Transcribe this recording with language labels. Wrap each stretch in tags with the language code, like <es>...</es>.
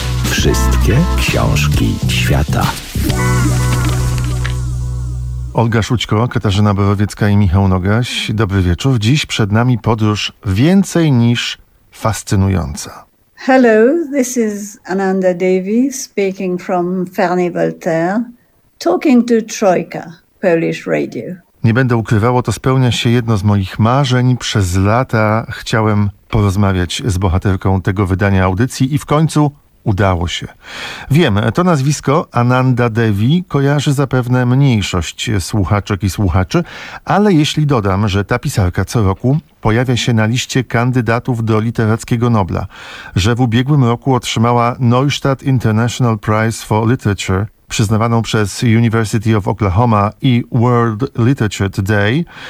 <pl>Wszystkie książki świata. Olga Szućko, Katarzyna Borowiecka i Michał Nogaś. Dobry wieczór. Dziś przed nami podróż więcej niż fascynująca.</pl> <en>Hello, this is Ananda Devi speaking from Ferney-Voltaire. Talking to Trójka, Polish Radio.</en> <pl>Nie będę ukrywał, to spełnia się jedno z moich marzeń. Przez lata chciałem porozmawiać z bohaterką tego wydania audycji i w końcu udało się. Wiem, to nazwisko Ananda Devi kojarzy zapewne mniejszość słuchaczek i słuchaczy, ale jeśli dodam, że ta pisarka co roku pojawia się na liście kandydatów do literackiego Nobla, że w ubiegłym roku otrzymała Neustadt International Prize for Literature, przyznawaną przez University of Oklahoma i World Literature Today.</pl>